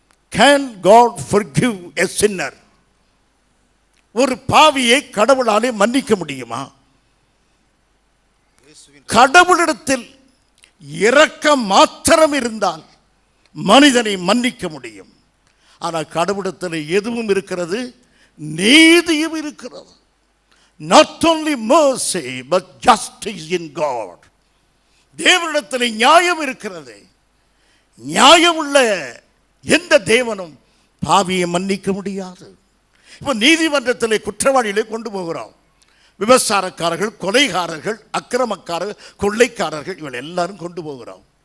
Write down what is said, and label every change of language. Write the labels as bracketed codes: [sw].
[en] Can God forgive a sinner? [ta] ஒரு பாவியை கடவுளாலே மன்னிக்க முடியுமா? கடவுளிடத்தில் இரக்கம் மாத்திரம் இருந்தால் மனிதனை மன்னிக்க முடியும். ஆனால் கடவுளிடத்தில் எதுவும் இருக்கிறது, நீதியும் இருக்கிறது. [en] Not only mercy but justice in God. [ta] தேவனிடத்தில் நியாயம் இருக்கிறது. நியாயம் உள்ள எந்த தேவனும் பாவியை மன்னிக்க முடியாது. இப்போ நீதிமன்றத்தில் குற்றவாளிகளை கொண்டு போகிறோம். விபச்சாரக்காரர்கள், கொலைகாரர்கள், அக்கிரமக்காரர்கள், கொள்ளைக்காரர்கள், இவள் எல்லாரும் கொண்டு போகிறோம்.